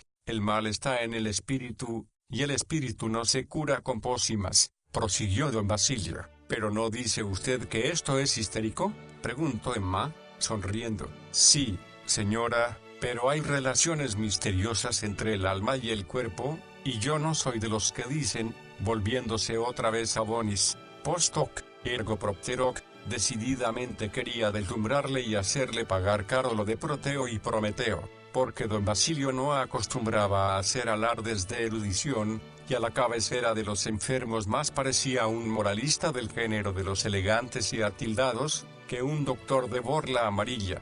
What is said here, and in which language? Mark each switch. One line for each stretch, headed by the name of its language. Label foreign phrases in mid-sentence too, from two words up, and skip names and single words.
Spanish: El mal está en el espíritu, y el espíritu no se cura con pócimas, prosiguió don Basilio. «¿Pero no dice usted que esto es histérico?», preguntó Emma, sonriendo. «Sí, señora, pero hay relaciones misteriosas entre el alma y el cuerpo, y yo no soy de los que dicen», volviéndose otra vez a Bonis,
Latin: «post hoc, ergo propter hoc».
Spanish: Decididamente quería deslumbrarle y hacerle pagar caro lo de Proteo y Prometeo, porque don Basilio no acostumbraba a hacer alardes de erudición, y a la cabecera de los enfermos más parecía un moralista del género de los elegantes y atildados, que un doctor de borla amarilla.